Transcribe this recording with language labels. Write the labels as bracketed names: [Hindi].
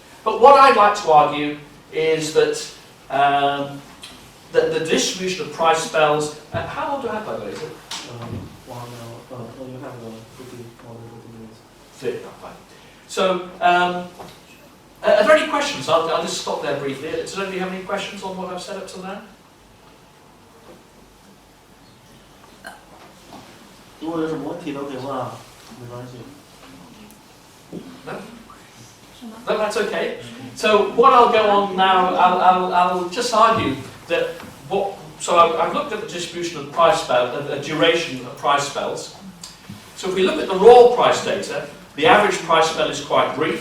[English] But what I'd like to argue is that the distribution of price spells. How long do I have, by the way? Is it? You have 50 minutes. 30, fine. So, are there any questions? I'll just stop there briefly. Does anybody have any questions on what I've said up till now? [Chinese] 如果有什么问题都可以问啊，没关系。 [English] No? No, that's okay. So what I'll go on now, I'll just argue that so I've looked at the distribution of price spell, the duration of price spells. So if we look at the raw price data, the average price spell is quite brief.